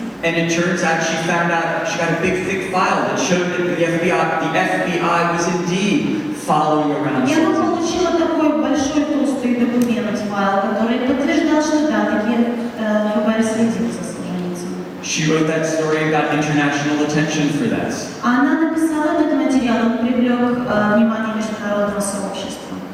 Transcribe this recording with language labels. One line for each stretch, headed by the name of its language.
English: And it turns out she found out, she got a big thick file that showed that the FBI was indeed following around
Russian: Я
English: Solzhenitsyn.
Russian: получила такой большой толстый документ, файл, который подтверждал, что да, таки ФБР следил за Солженицыным.
English: She wrote that story and got international attention for that.
Russian: Она написала этот материал, он привлек внимание международного сообщества.